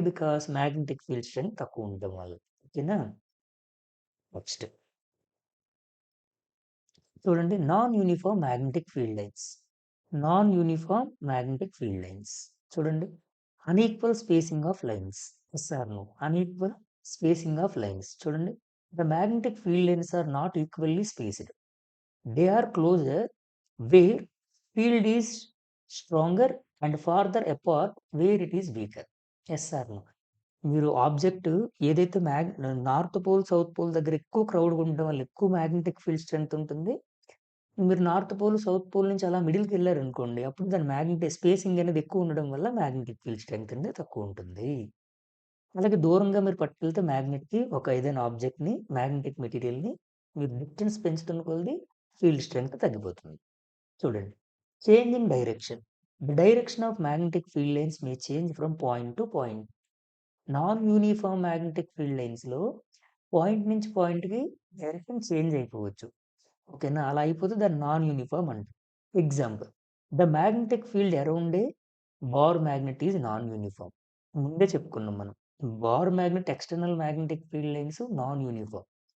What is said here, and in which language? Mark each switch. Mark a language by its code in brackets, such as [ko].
[te] Because magnetic field strength తక్కువ ఉండడం వల్ల. ఓకేనా? నెక్స్ట్ చూడండి [en] Non uniform magnetic field lines. Non uniform magnetic field lines. చూడండి unequal spacing of lines. Yes or no? Unequal spacing of lines. చూడండి the magnetic field lines are not equally spaced. They are closer where field is stronger and farther apart where it is weaker. Yes or no? [te] మీరు object ఏదైతే north pole, south pole దగ్గర ఎక్కువ crowd ఉండడం వల్ల ఎక్కువ magnetic field strength ఉంటుంది. మీరు north pole, south pole నుంచి అలా మిడిల్‌కి వెళ్లారనుకోండి. అప్పుడు దాని మ్యాగ్నెటిక్ స్పేసింగ్ అనేది ఎక్కువ ఉండడం వల్ల మ్యాగ్నెటిక్ ఫీల్డ్ స్ట్రెంగ్త్ అనేది తక్కువ ఉంటుంది. అలాగే దూరంగా మీరు పట్టుకెళ్తే మ్యాగ్నెట్‌కి ఒక ఏదైనా ఆబ్జెక్ట్‌ని, మ్యాగ్నెటిక్ మెటీరియల్‌ని మీరు డిస్టెన్స్ పెంచుతున్న కొద్దీ ఫీల్డ్ స్ట్రెంగ్త్ తగ్గిపోతుంది. [en] చూడండి. Change in direction. The direction of magnetic field lines may change from point to point. [te] Non uniform magnetic field లైన్స్‌లో పాయింట్ నుంచి పాయింట్‌కి డైరెక్షన్ చేంజ్ అయిపోవచ్చు. ఓకేనా? అలా అయిపోతే దాన్ని నాన్ యూనిఫార్మ్ అంటాం. [en] Example the magnetic field around a bar magnet is non uniform. [te] ముందే చెప్పుకున్నాం మనం. Bar magnet external magnetic field lines non uniform.